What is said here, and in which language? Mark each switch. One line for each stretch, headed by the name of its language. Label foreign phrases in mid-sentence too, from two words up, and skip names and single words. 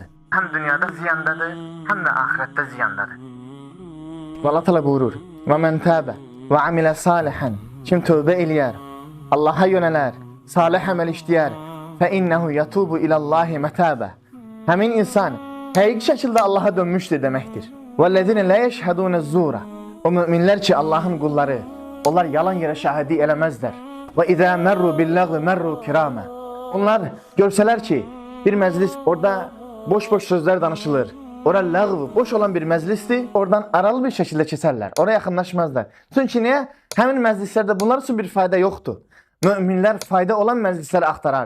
Azerbaijani: Həm dünyada ziyandadır, həm də ahirətdə ziyandadır. Və Allah təala buyurur:
Arabic: "وَمَنْ تَابَ وَعَمِلَ صَالِحًا."
Azerbaijani: Kim tövbə eləyər, Allah'a yönələr, salih əməl işləyər,
Arabic: فَإِنَّهُ يَتُوبُ إِلَى اللَّهِ مَتَابًا.
Azerbaijani: Həmin insan həqiqi şəkildə Allah'a dönmüşdür deməkdir.
Arabic: وَالَّذِينَ لَا يَشْهَدُونَ الزُّورَ
Azerbaijani: O müminlər ki, Allah'ın qulları, onlar yalan yerə şahidi eləməzlər.
Arabic: وَإِذَا مَرُّوا بِاللَّغْوِ مَرُّوا كِرَامًا
Azerbaijani: Onlar görsələr ki, bir məclis, orada boş-boş sözlər danışılır, ora lağv, boş olan bir məclisdir, oradan aralı bir şəkildə keçərlər, oraya yaxınlaşmazlar. Çünki niyə? Həmin məclislərdə bunlar üçün bir fayda yoxdur. Müminlər fayda olan məclisləri axtarar.